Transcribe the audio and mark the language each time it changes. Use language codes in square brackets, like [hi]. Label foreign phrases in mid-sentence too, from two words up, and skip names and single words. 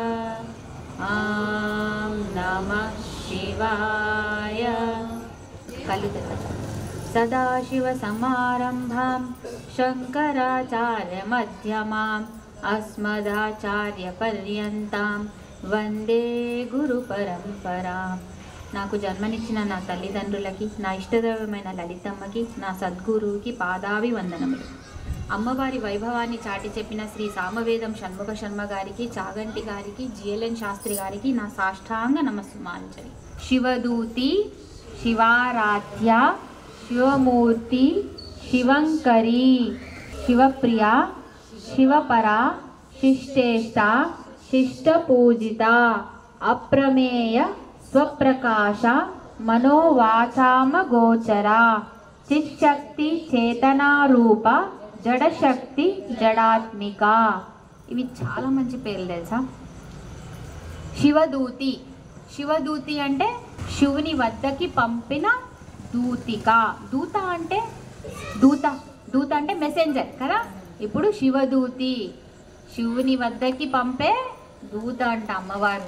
[sa] ॐ नमः शिवाय। सदाशिवसमारम्भां शङ्कराचार्यमध्यमाम् अस्मदाचार्यपर्यन्तां వందే గురు పరంపరా। [te] నాకు జన్మనిచ్చిన నా తల్లిదండ్రులకి, నా ఇష్టదైవమైన లలితమ్మకి, నా సద్గురువుకి పాదాభివందనములు। అమ్మవారి వైభవాన్ని చాటి చెప్పిన శ్రీ సామవేదం షణ్ముఖ శర్మ గారికి, చాగంటి గారికి, జిఎల్ఎన్ శాస్త్రి గారికి నా సాష్టాంగ నమస్సుమాంజలి। [sa] శివదూతి, శివారాధ్య, శివమూర్తి, శివంకరి, శివప్రియ, శివపర, శిష్టేష్ట, शिष्टपूजिता, अप्रमेय स्वप्रकाश, मनोवाचामगोचरा, चिशक्ति चेतनारूप, जडशक्ति जडात्मिक। [te] ఇవి చాలా మంచి పేర్లు తెలుసా। శివదూతి, శివదూతి అంటే శివుని వద్దకి పంపిన దూతిక। దూత అంటే దూత అంటే మెసెంజర్ కదా। ఇప్పుడు శివదూతి శివుని వద్దకి పంపే దూత అంట అమ్మవారు।